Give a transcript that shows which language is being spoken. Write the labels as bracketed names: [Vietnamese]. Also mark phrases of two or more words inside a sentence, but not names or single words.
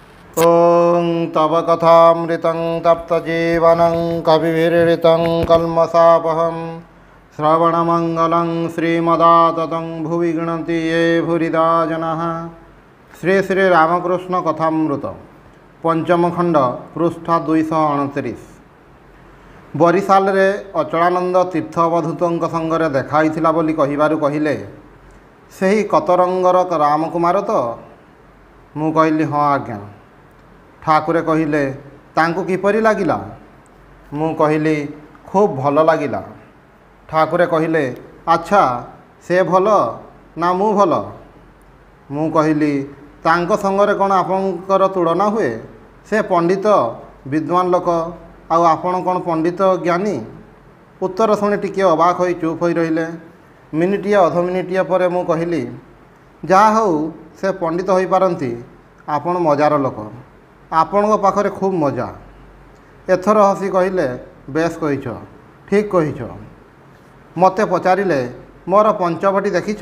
[Sanskrit] ॐ तव कथामृतं तप्तजीवनं कविभिरीडितं कल्मषापहं श्रवणमङ्गलं श्रीमदाततं भुवि गृह्णन्ति ये भूरिदा जनाः। [Odia] ଶ୍ରୀ ଶ୍ରୀ ରାମକୃଷ୍ଣ କଥାମୃତ ପଞ୍ଚମ ଖଣ୍ଡ ପୃଷ୍ଠା 229। ବରିଶାଲ ରେ ଅଚଳାନନ୍ଦ ତୀର୍ଥ ଅବଧୂତ ସଙ୍ଗେ ଦେଖାଇଥିଲା ବୋଲି କହିବାରୁ କହିଲେ, ସେହି କତରଙ୍ଗର ରାମକୁମାର ତୋ? ମୁ କହଲି ହାଁ ଆଜ୍ଞା। ଠାକୁରେ କହିଲେ ତାଙ୍କୁ କିପରି ଲାଗିଲା? ମୁ କହଲି ଖୁବ ଭଲ ଲାଗିଲା। ଠାକୁରେ କହିଲେ ଅଚ୍ଛା ସେ ଭଲ ନା ମୁ ଭଲ? ମୁ କହଲି ତାଙ୍କ ସଙ୍ଗରେ କଉଣ ଆପଣଙ୍କର ତୁଳନା ହୁଏ? ସେ ପଣ୍ଡିତ ବିଦ୍ୱାନ ଲୋକ ଆଉ ଆପଣ କଉଣ ପଣ୍ଡିତ ଜ୍ଞାନୀ? ଉତ୍ତର ଶୁଣି ଟିକେ ଅବାକ ହୋଇ ଚୁପ ହୋଇ ରହିଲେ। ମିନିଟିଆ ଅଧ ମିନିଟିଆ ପର ମୁ କହଲି ଯା ହଉ ସେ ପଣ୍ଡିତ ହୋଇ ପାରନ୍ତି, ଆପଣ ମଜାର ଲୋକ, ଆପଣ ପାଖରେ ଖୁବ ମଜା। ଏଥର ହସି କହଲେ ବେଶ କହିଛ, ଠିକ କହିଛ। ମତେ ପଚାରିଲେ ମୋର ପଞ୍ଚବଟୀ ଦେଖିଛ?